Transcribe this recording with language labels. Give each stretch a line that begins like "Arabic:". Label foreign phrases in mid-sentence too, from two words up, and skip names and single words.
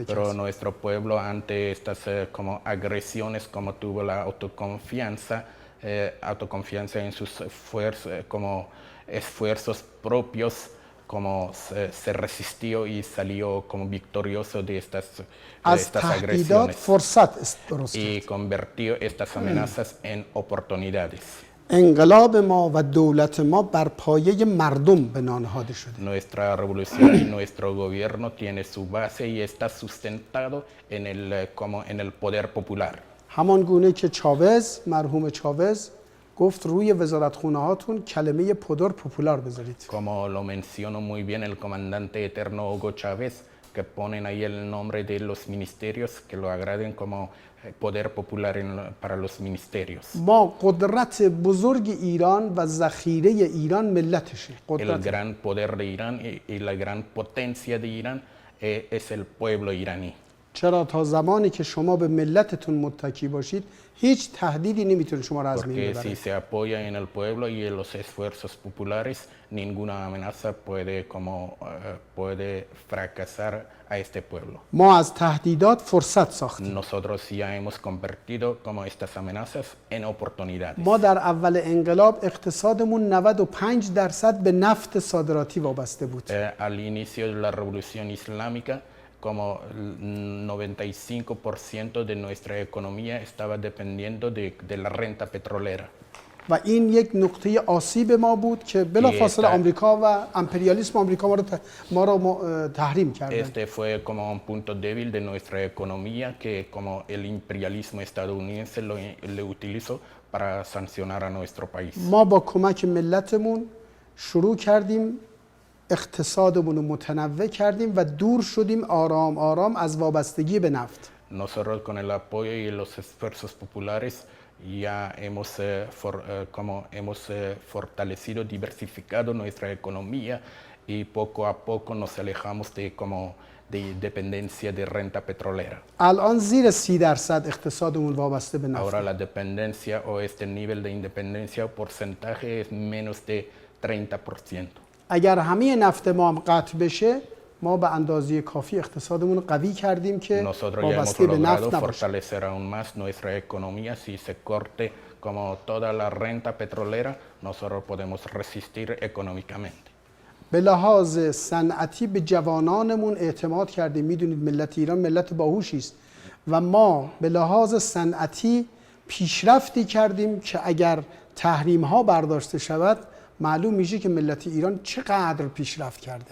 Spanish: Pero
Persian: کرد.
Spanish: nuestro pueblo ante estas como agresiones, como tuvo la autoconfianza en sus como esfuerzos propios, como se resistió y salió como victorioso de estas
Persian: از تهدیدات
Spanish: agresiones
Persian: فرصت درست
Spanish: y
Persian: کرد.
Spanish: convirtió estas amenazas en oportunidades.
Persian: انقلاب ما و دولت ما بر پایه مردم بنا نهاده شده.
Spanish: Nuestra revolución y nuestro gobierno tiene su base y está sustentado en el poder popular.
Persian: همان گونه که چاوز، مرحوم چاوز گفت روی وزارتخونه هاتون کلمه
Spanish: poder popular
Persian: بذارید.
Spanish: Como lo mencionó muy bien el comandante eterno Hugo Chávez, que ponen ahí el nombre de los ministerios, que lo agraden como poder popular para los ministerios.
Persian: ما قدرت بزرگ ایران و ذخیره ایران ملتشه.
Spanish: El
Persian: قدرت
Spanish: gran poder de Irán y la gran potencia de Irán es el pueblo iraní.
Persian: چرا تا زمانی که شما به ملتتون متکی باشید هیچ تهدیدی نمیتونه شما را از بین
Spanish: Porque si
Persian: ببره.
Spanish: se apoya en el pueblo y en los esfuerzos populares, ninguna amenaza puede fracasar a este pueblo.
Persian: ما از تهدیدات فرصت ساختیم.
Spanish: Nosotros ya hemos convertido como estas amenazas en oportunidades.
Persian: ما در اول انقلاب اقتصادمون 95% به نفت صادراتی وابسته بود.
Spanish: Al inicio de la revolución islámica, como el 95% de nuestra economía estaba dependiendo de la renta petrolera.
Persian: و این یک نقطه آسیب ما بود که بلافاصله آمریکا و امپریالیسم آمریکا ما رو تحریم کردن.
Spanish: Este fue como un punto débil de nuestra economía que como el imperialismo estadounidense lo utilizó para sancionar a nuestro país.
Persian: ما با کمک ملتمون شروع کردیم اقتصادمون رو متنوع کردیم و دور شدیم آرام آرام از وابستگی به نفت.
Spanish: Nosotros con el apoyo y los esfuerzos populares ya hemos fortalecido, diversificado nuestra economía y poco a poco nos alejamos de dependencia de renta petrolera.
Persian: الان زیر 30% اقتصادمون وابسته به نفت.
Spanish: Ahora la dependencia o este nivel de independencia o porcentaje es menos de 30%.
Persian: اگر همه نفت ما هم قطع بشه ما به اندازه کافی اقتصادمون رو قوی کردیم که
Spanish: Nosotros ya hemos
Persian: وابسته به نفت
Spanish: logrado
Persian: نباشه.
Spanish: fortalecer aún más nuestra economía. Si se corte como toda la renta petrolera, nosotros podemos resistir económicamente.
Persian: به لحاظ صنعتی به جوانانمون اعتماد کردیم. میدونید ملت ایران ملت باهوشی است و ما به لحاظ صنعتی پیشرفتی کردیم که اگر تحریم ها برداشته شود معلوم میشه که ملت ایران چقدر پیشرفت کرده.